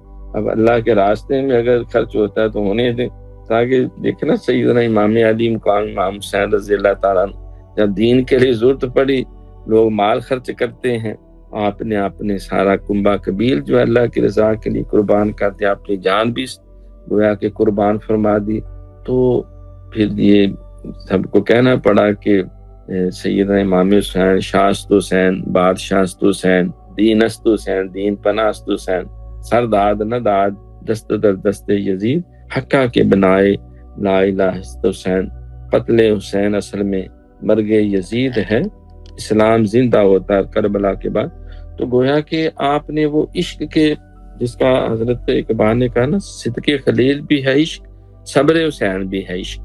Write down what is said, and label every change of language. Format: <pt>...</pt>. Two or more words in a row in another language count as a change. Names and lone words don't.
<ur>اب اللہ کے راستے میں اگر خرچ ہوتا ہے تو ہونے دیں، تاکہ دیکھنا سیدنا امام علی مقام امام حسین رضی اللہ تعالیٰ عنہ جب دین کے لیے ضرورت پڑی لوگ مال خرچ کرتے ہیں، آپ نے اپنے سارا کنبہ قبیل جو اللہ کی رضا کے لیے قربان کر دیا، اپنی جان بھی گویا کہ قربان فرما دی. تو پھر یہ سب کو کہنا پڑا کہ سیدنا امام حسین</ur> <fa>شاست حسین بادشاہست حسین دین است حسین دین پناست حسین سرداد نداد دست در دست یزید حقہ کے بنائے لا الہ است حسین.</fa> <ur>قتل حسین اصل میں مرگ یزید ہے، اسلام زندہ ہوتا ہے کربلا کے بعد. تو گویا کہ آپ نے وہ عشق کے جس کا حضرت اقبال نے کہا نا صدق خلیل بھی ہے عشق، صبر حسین بھی ہے عشق.</ur>